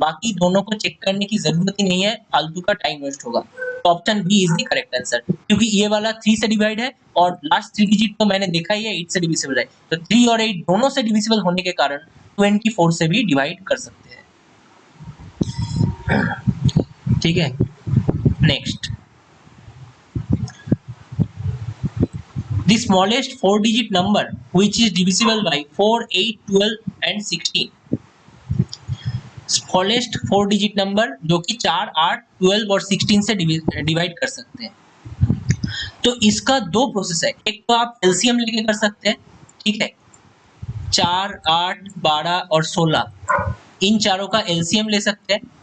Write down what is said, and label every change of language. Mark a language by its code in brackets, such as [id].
[hi] बाकी दोनों को चेक करने की जरूरत ही नहीं है, फालतू का टाइम वेस्ट होगा। तो [en] option B is the correct answer, [hi] क्योंकि ये वाला 3 से डिवाइड है और लास्ट 3 डिजिट तो मैंने देखा ही है 8 से डिविजिबल है। तो 3 और 8 दोनों से डिविजिबल होने के कारण 24 से भी डिवाइड कर सकते हैं। ठीक है, [en] Next, the smallest 4-digit number which is divisible by 4 8 12 and 16। [hi] Smallest 4-digit number जो कि 4 8 12 और 16 से डिवाइड कर सकते हैं। तो इसका दो प्रोसेस है, एक तो आप एलसीएम लेके कर सकते हैं, ठीक है, 4 8 12 और 16 इन चारों का एलसीएम ले सकते हैं।